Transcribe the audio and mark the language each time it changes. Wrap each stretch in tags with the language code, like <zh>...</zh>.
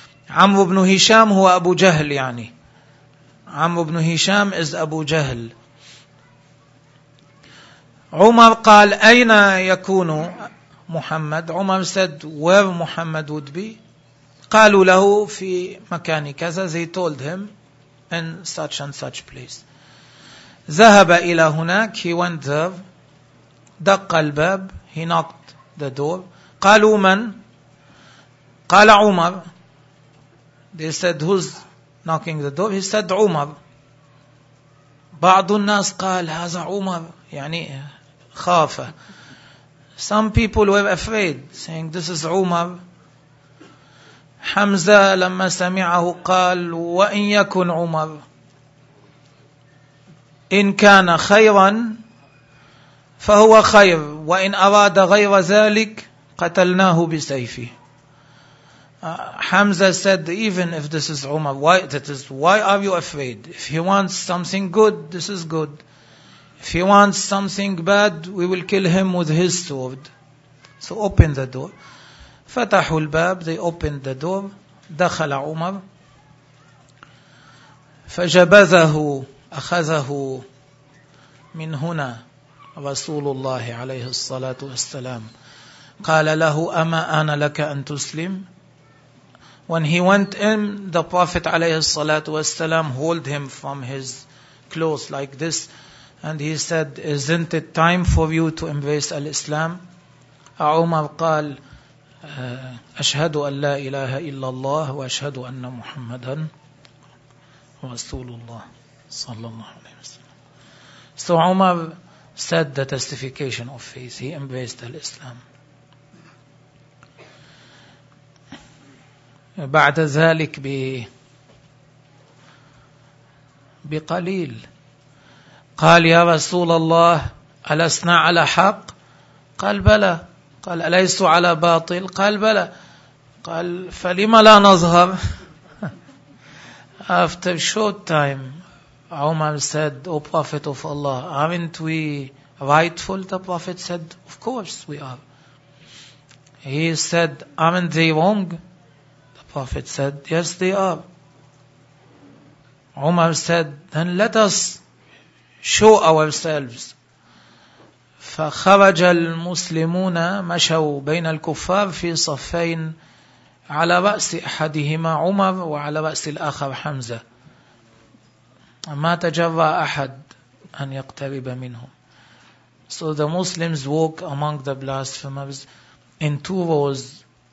<ar>عمرو بن هشام هو أبو جهل يعني. عمرو بن هشام is أبو جهل. عمر قال أين يكون محمد.</ar> <en>عمر said, where Muhammad would be.</en> <ar>قالوا له في مكان كذا.</ar> <en>They told him in such and such place.</en> <ar>ذهب إلى هناك.</ar> <en>He went there.</en> <ar>دق الباب.</ar> <en>He knocked the door.</en> <ar>قالوا من. قال عمر.</ar> <en>They said, who's knocking the door. He said, عمر.</en> <ar>بعض الناس قال هذا عمر يعني خاف.</ar> <en>Some people were afraid, saying, this is عمر.</en> <ar>حمزة لما سمعه قال, وإن يكن عمر, إن كان خيرا فهو خير, وإن أراد غير ذلك قتلناه بسيفه.</ar> <en>Hamza said, even if this is Umar, why are you afraid? If he wants something good, this is good. If he wants something bad, we will kill him with his sword. So open the door.</en> <ar>فَتَحُوا الْبَابِ,</ar> <en>they opened the door.</en> <ar>دَخَلَ عُمَرْ فَجَبَذَهُ أَخَذَهُ مِنْ هُنَا رَسُولُ اللَّهِ عَلَيْهِ الصَّلَاةُ وَالسَّلَامُ قَالَ لَهُ أَمَا أَنَا لَكَ أَنْ تُسْلِمْ.</ar> <en>When he went in, the Prophet</en> <ar>عليه الصلاة والسلام</ar> <en>hold him from his clothes like this, and he said, isn't it time for you to embrace al-Islam?</en> <ar>عُمَرْ قَالَ أشهد أن لا إله إلا الله وأشهد أن محمدا رسول الله صلى الله عليه وسلم.</ar> <en>So Umar said the testification of faith. He embraced Islam.</en> <ar>بعد ذلك بقليل قال يا رسول الله ألسنا على حق؟ قال بلى. قال أليس على باطل؟ قال بلى. قال فلما لا نظهر؟</ar> <en>After short time, Umar said, O Prophet of Allah, aren't we rightful? The Prophet said, of course we are. He said, aren't they wrong? The Prophet said, yes they are. Umar said, then let us show ourselves.</en> <ar>فخرج المسلمون مشوا بين الكفار في صفين على رأس أحدهما عمر وعلى رأس الآخر حمزة ما تجرأ أحد أن يقترب منهم.</ar> <en>So the Muslims walk among the blasphemers in two rows.</en>